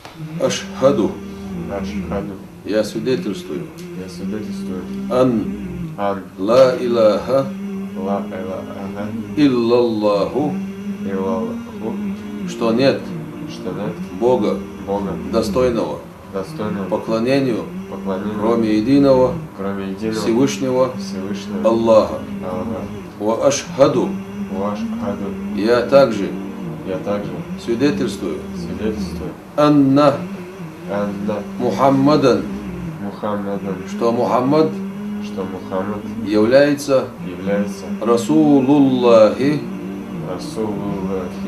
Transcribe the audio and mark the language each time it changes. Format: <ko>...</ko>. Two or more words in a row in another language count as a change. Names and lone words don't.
<ar>Ашхаду. Ашхаду.</ar> <ru>Я свидетельствую. Я свидетельствую.</ru> <ar>Ан Ан. لا إله لا إله. иллаллаху. Иллаллаху.</ar> <ru>Что нет Что нет Бога, Бога, достойного достойного поклонению, поклонения, кроме единого кроме единого Всевышнего Всевышнего Аллаха. Аллаха.</ru> <ar>وأشهد. Ашхаду.</ar> <ru>Я также Я также свидетельствую. свидетельствую.</ru> <ar>Анна Анна Мухаммадан. Мухаммадан.</ar> <ru>Что Мухаммад Что Мухаммад является является Расулуллахи, Расулуллахи,</ru>